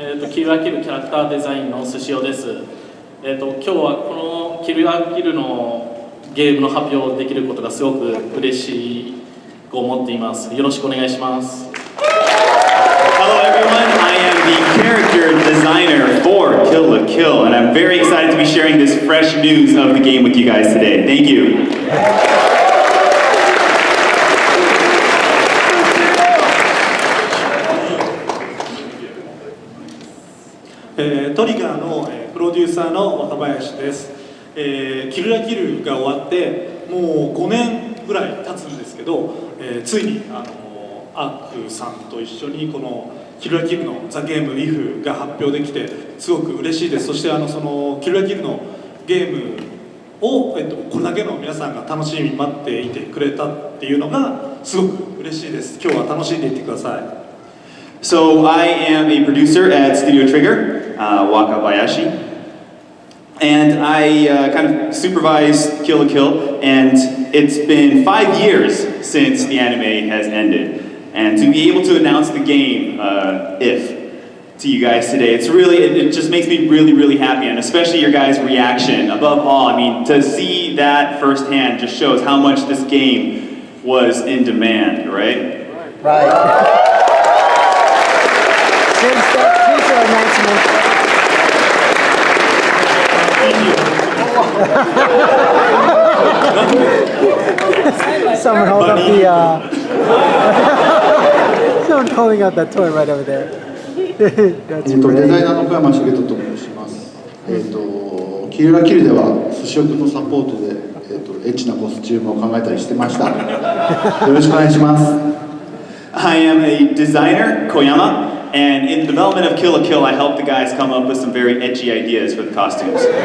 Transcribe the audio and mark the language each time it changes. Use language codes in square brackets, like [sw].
[ja] キルアキルキャラクターデザインの寿司尾です。今日はこのキルアキルのゲームの発表できることがすごく嬉しいと思っています。よろしくお願いします。 [en] Hello everyone, I am the character designer for Kill la Kill, and I'm very excited to be sharing this fresh news of the game with you guys today. Thank you. [ja] トリガーのプロデューサーの若林です。キルラキルが終わってもう5年ぐらい経つんですけど、ついにアークさんと一緒にこのキルラキルのザ・ゲーム IF が発表できてすごく嬉しいです。そしてそのキルラキルのゲームを、これだけの皆さんが楽しみに待っていてくれたっていうのがすごく嬉しいです。今日は楽しんでいってください。 [en] So I am a producer at Studio Trigger, Wakabayashi, and I kind of supervise Kill la Kill, and it's been 5 years since the anime has ended. And to be able to announce the game, If, to you guys today, it just makes me really, really happy, and especially your guys' reaction. Above all, I mean, to see that firsthand just shows how much this game was in demand, right? Right. Since that teaser announcement. Someone hold up the someone holding up that toy right over there. That's [ja] デザイ [en] great. [ja] ナーの小山茂人と申します。キルラキルでは寿司奥のサポートでエッチなコスチュームを考えたりしてました。よろしくお願いします。 [en] I am a designer, Koyama, and in the development of Kill la Kill, I helped the guys come up with some very edgy ideas for the costumes.